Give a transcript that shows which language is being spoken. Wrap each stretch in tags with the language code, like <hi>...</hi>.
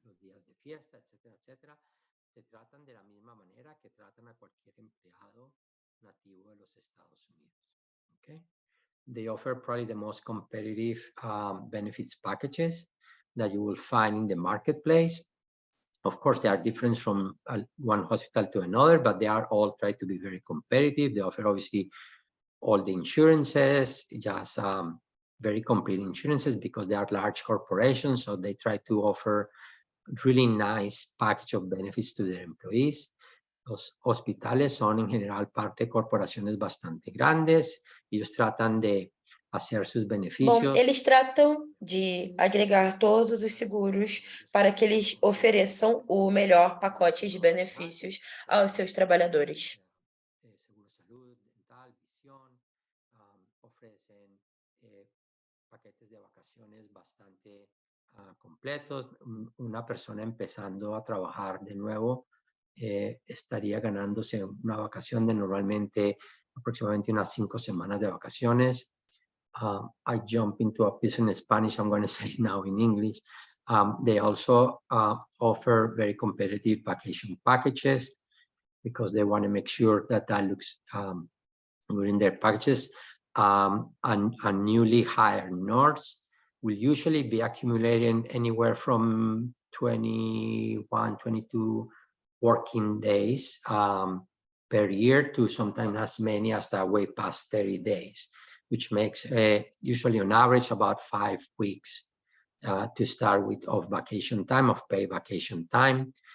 <es>los días de fiesta, etcétera, etcétera, te tratan de la misma manera que tratan a cualquier empleado nativo de los Estados Unidos.</es> <en>Okay? They offer probably the most competitive benefits packages that you will find in the marketplace. Of course, they are different from one hospital to another, but they are all try to be very competitive. They offer obviously all the insurances, just very complete insurances because they are large corporations. So they try to offer really nice package of benefits to their employees.</en> <es>Los hospitales son en general parte de corporaciones bastante grandes. Ellos tratan de hacer sus</es> <pt>Bom,</pt> <es>beneficios.</es> <pt>eles tratam de agregar todos os seguros para que eles ofereçam o melhor pacote de benefícios aos seus trabalhadores.</pt> <es>Seguro salud, dental, visión, ofrecen paquetes de vacaciones bastante completos. Una persona empezando a trabajar de nuevo estaría ganándose una vacación de normalmente aproximadamente unas 5 semanas de vacaciones.</es> <en>I jump into a piece in Spanish, I'm going to say now in English. They also offer very competitive vacation packages because they want to make sure that that looks good in their packages. And a newly hired nurse will usually be accumulating anywhere from 21, 22 working days per year to sometimes as many as that way past 30 days, which makes usually on average about 5 weeks to start with of vacation time, of paid vacation time.</en>